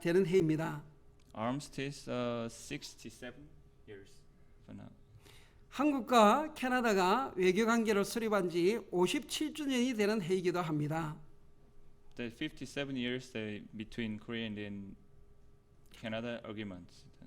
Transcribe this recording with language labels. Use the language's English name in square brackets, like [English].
[Korean] 되는 해입니다. [English] Armistice 67 years for now. [Korean] 한국과 캐나다가 외교 관계를 수립한 지 57주년이 되는 해이기도 합니다. [English] The 57 years between Korea and then Canada arguments.